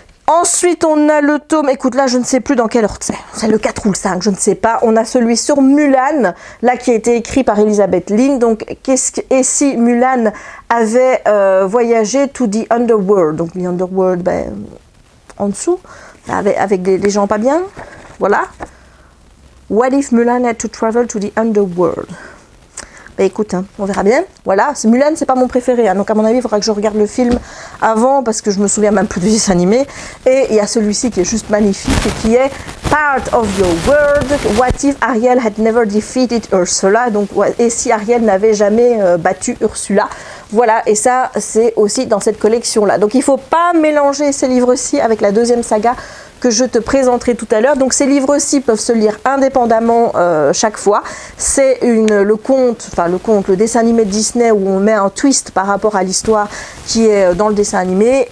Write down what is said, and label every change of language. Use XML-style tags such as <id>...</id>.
<fr>Ensuite, on a le tome, écoute là, je ne sais plus dans quel ordre c'est le 4 ou le 5, je ne sais pas. On a celui sur Mulan, là qui a été écrit par Elizabeth Lynn. Donc, et si Mulan avait voyagé</fr> <en>to the underworld,</en> <fr>donc</fr> <en>the underworld,</en> <fr>ben, en dessous, avec des gens pas bien, voilà.</fr> <en>What if Mulan had to travel to the underworld?</en> <fr>Bah écoute, hein, on verra bien. Voilà, Mulan, c'est pas mon préféré. Hein, donc à mon avis, il faudra que je regarde le film avant parce que je me souviens même plus du dessin animé. Et il y a celui-ci qui est juste magnifique et qui est Part of Your World.</fr> <en>What if Ariel had never defeated Ursula?</en> <fr>Donc, et si Ariel n'avait jamais battu Ursula? Voilà, et ça, c'est aussi dans cette collection-là. Donc il faut pas mélanger ces livres-ci avec la deuxième saga que je te présenterai tout à l'heure. Donc ces livres-ci peuvent se lire indépendamment chaque fois. C'est le dessin animé de Disney où on met un twist par rapport à l'histoire qui est dans le dessin animé.</fr>